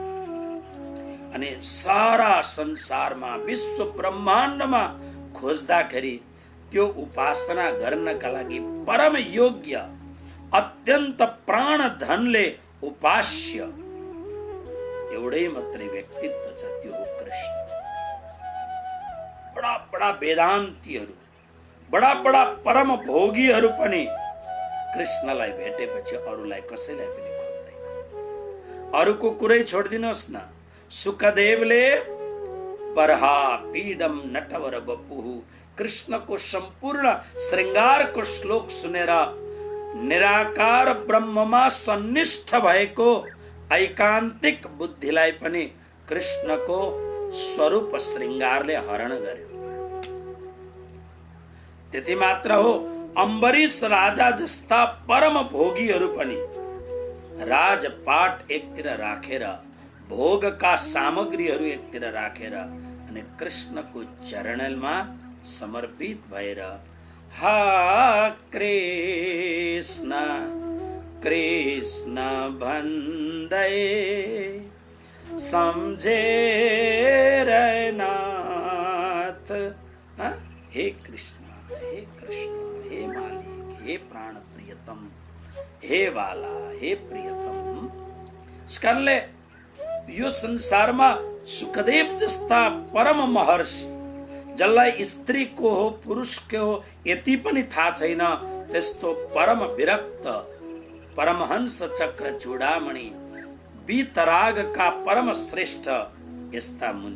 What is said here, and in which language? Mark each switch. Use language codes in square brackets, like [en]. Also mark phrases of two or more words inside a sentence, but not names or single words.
[ne] अनि सारा संसारमा विश्व ब्रह्माण्डमा खोज्दाखेरि त्यो उपासना गर्नका लागि परम योग्य, अत्यन्त प्राण धनले उपास्य एउटै मात्रै व्यक्तित्व छ, त्यो हो कृष्ण। बडा बडा वेदान्तीहरू, बडा बडा परम भोगीहरू पनि कृष्णलाई भेटेपछि अरूलाई कसैलाई पनि खोज्दैन। अरूको कुरै छोडिदिनुहोस् न, सुखदेवले [sa] बरहा पीडम नटवर बपुहु [ne] कृष्णको सम्पूर्ण श्रृंगारको श्लोक सुनेर निराकार ब्रह्ममा सन्निष्ठ भएको ऐकान्तिक बुद्धिलाई पनि कृष्णको स्वरूप श्रृंगारले हरण गर्यो। त्यति मात्र हो, अम्बरीश राजा जस्ता परम भोगीहरू पनि राजपाट एकतिर राखेर, भोगका सामग्रीहरू एकतिर राखेर अनि कृष्णको चरणमा समर्पित भएर हा कृष्ण कृष्ण भन्दै सम्झेर नाथ। हे कृष्ण, हे कृष्ण, हे मालिक, हे प्राण प्रियतम, हे वाला, हे प्रियतम। यसकारणले यो संसारमा सुखदेव जस्ता परम महर्षि, जसलाई स्त्रीको हो पुरुषको हो यति पनि थाहा छैन, त्यस्तो परम विरक्त परमहंस चक्र चूडामणि वीतरागका परम श्रेष्ठ यस्ता मुनि।